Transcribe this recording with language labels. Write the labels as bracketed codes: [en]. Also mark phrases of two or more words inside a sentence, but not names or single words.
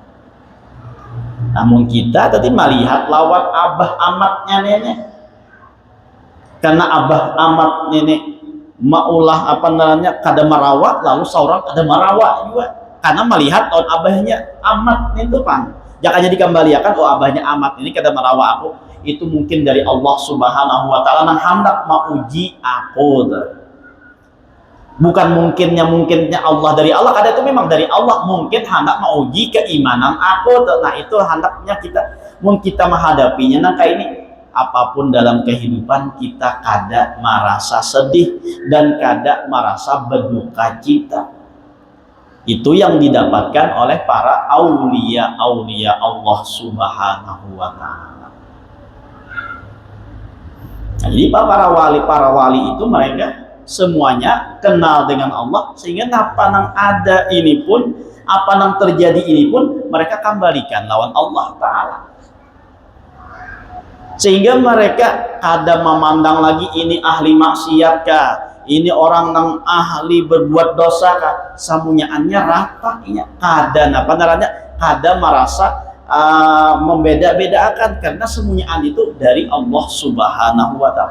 [bjn] Namun kita tadi melihat lawan abah amatnya nenek, karena abah amat nenek maulah apa namanya kada marawa, lalu seorang kada marawa juga karena melihat lawan abahnya amat itu pang. Jangan dikembalikan, oh abahnya amat ini kada marawa aku, itu mungkin dari [ar] Allah Subhanahu wa Ta'ala [bjn] nang hendak mauji aku. Bukan mungkinnya Allah dari Allah, kada itu memang dari Allah, mungkin hendak mauji keimanan aku. Nah itu hendaknya kita menghadapinya nang kayak ini. [id] Apapun dalam kehidupan kita kada merasa sedih dan kada merasa berduka cita. Itu yang didapatkan oleh para aulia [ar] Allah Subhanahu wa Ta'ala. [id] Nah, jadi para wali itu mereka semuanya kenal dengan Allah, sehingga apa yang ada ini pun, apa yang terjadi ini pun mereka kembalikan lawan [ar] Allah Ta'ala. [bjn] Sehingga mereka kada memandang lagi ini ahli maksiat kah, ini orang yang ahli berbuat dosa kah, semuanya rata inya, kada apa namanya, kada merasa membeda-bedakan, karena semuanya itu dari [ar] Allah Subhanahu wa Ta'ala.